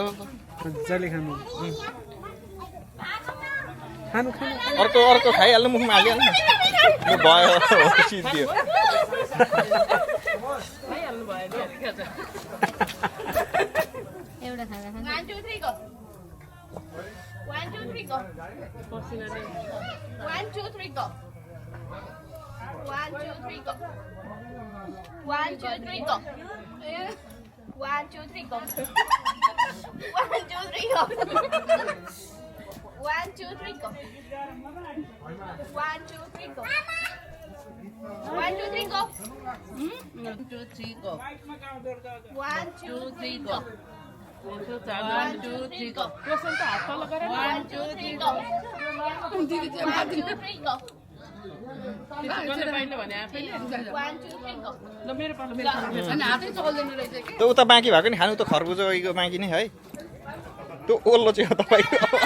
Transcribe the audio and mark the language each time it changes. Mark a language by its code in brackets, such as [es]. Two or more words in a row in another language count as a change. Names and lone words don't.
[ne] मजाले खानु खानु खानु अर्को खाइहाल्नु मुखमा हालिहाल्नु यो भयो सिद्धियो खाइहाल्नु भयो नि अलिक त एउटा खाजा [en] 1 2 3 go 1 2 3 go [ne] पसिनाले [en] 1 2 3 go 1 2 3 go 1 2 3 go 1 2 3 go 1 2 3 go 1 2 3 go 1 2 3 go 1 2 3 go 1 2 3 go 1 2 3 go 1 2 3 go [ne] क्वेसन त हात तल गरेर [en] 1 2 3 go 1 2 3 go [ne] गर्ने पाइने भने आफैले [en] 1 2 3 go [ne] ल मेरो पालो अनि हातै चल्दैन रहेछ कि त्यो उता बाँकी भएको नि खानु त खरबुजको बाँकी नै है त्यो ओल्लो चाहिँ हो तपाईँको